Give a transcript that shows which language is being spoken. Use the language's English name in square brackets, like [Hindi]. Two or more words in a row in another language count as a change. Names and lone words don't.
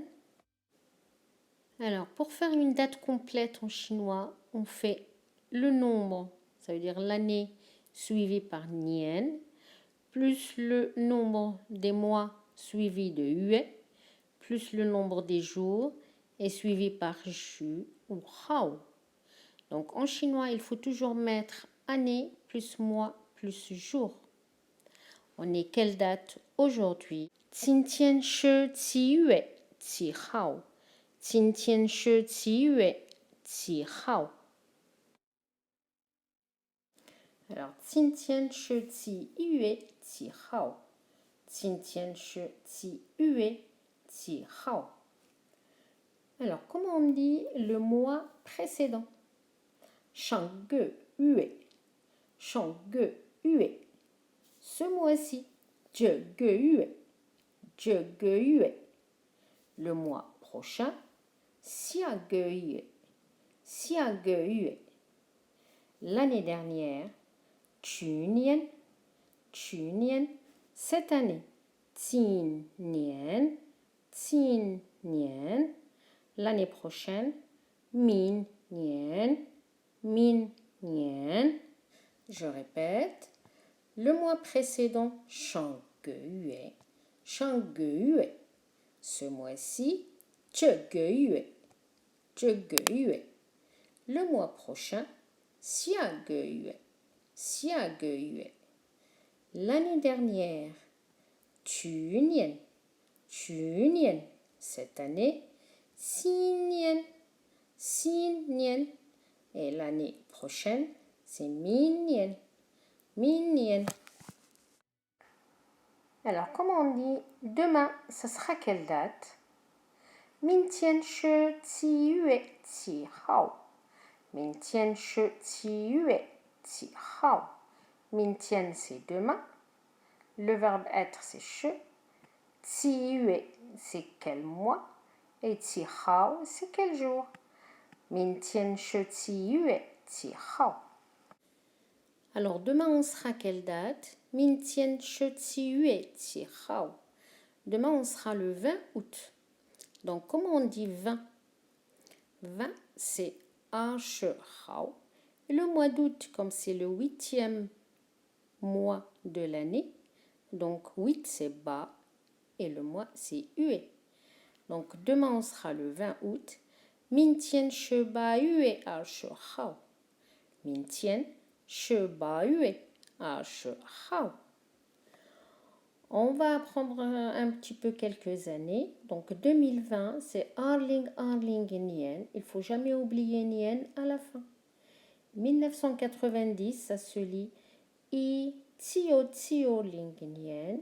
[French] Alors, pour faire une date complète en chinois, on fait le nombre, ça veut dire l'année suivie par Nien, plus le nombre des mois suivi de Yue, plus le nombre des jours et suivi par Ju ou Hao. Donc en chinois, il faut toujours mettre année plus mois plus jour. On est quelle date aujourd'hui? [Chinese] 今天是7月7号. 今天是7月7号. Alors, 今天是7月7号. 今天是7月7号. [French] Alors, comment on dit le mois précédent? [Chinese] 上个月. 上个月. [French] Ce mois-ci. [Chinese] 这个月. 这个月. [French] Le mois prochain. [Chinese] 下个月. 下个月. [French] L'année dernière. [Chinese] 去年. 去年. [French] Cette année. [Chinese] 今年. 今年. [French] L'année prochaine. [Chinese] 明年. 明年. [French] Je répète. Le mois précédent. [Chinese] 上个月. 上个月. [French] Ce mois-ci. [Chinese] 这个月. 这个月. [French] Le mois prochain. [Chinese] 下个月. 下个月. [French] L'année dernière. [Chinese] 去年. 去年. [French] Cette année. [Chinese] 新年. 新年. [French] Et l'année prochaine, c'est 明年. [Chinese] 明年. [French] Alors, comment on dit demain, ça sera quelle date? [Chinese] 明天是7月7号. 明天是7月7号. [French] 明天 c'est demain. Le verbe être c'est 是. 7月 c'est quel mois? Et 7号 c'est quel jour? [Chinese] 明天是7月7号. [French] Alors demain on sera quelle date? [Chinese] 明天是7月7号. [French] Demain on sera le 20 août. Donc comment on dit 20? 20 c'est 20号. Et le mois d'août, comme c'est le 8e mois de l'année, donc 8 c'est ba et le mois c'est yue. Donc demain on sera le 20 août. [Chinese] 明天是8月20号. 明天是8月20号. [French] On va apprendre un petit peu quelques années. Donc 2020, c'est [Chinese] 二零二零年. [French] Il ne faut jamais oublier Nien à la fin. 1990, ça se lit [Chinese] 一九九零年.